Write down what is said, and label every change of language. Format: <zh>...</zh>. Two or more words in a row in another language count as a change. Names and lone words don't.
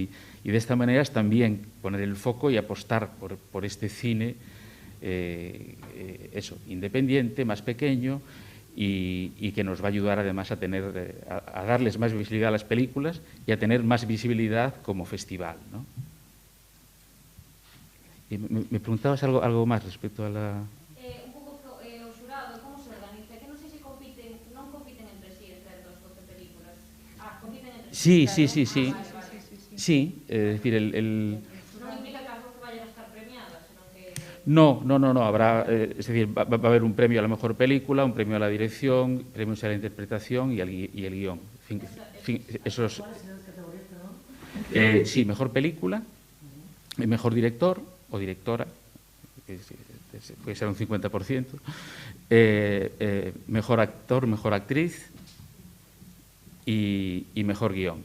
<es>Y de esta manera es también poner el foco y apostar por este cine independiente, más pequeño y que nos va a ayudar además a darles más visibilidad a las películas y a tener más visibilidad como festival, ¿no? Y me preguntabas algo más respecto a la...</es> <gl>Un pouco o xurado, como se organiza? Que non sei se non compiten entre sí estas 12 películas.</gl> <es>Compiten entre sí. sí. Sí, es decir,</es> <gl>Non implica que as 12</gl> <es>vayan a estar premiadas, sino que... No, habrá, es decir, va a haber un premio a la mejor película, un premio a la dirección, premios a la interpretación y el guión. Esos, sí, mejor película, mejor director o directora, puede ser un 50%, mejor actor, mejor actriz y mejor guión.</es>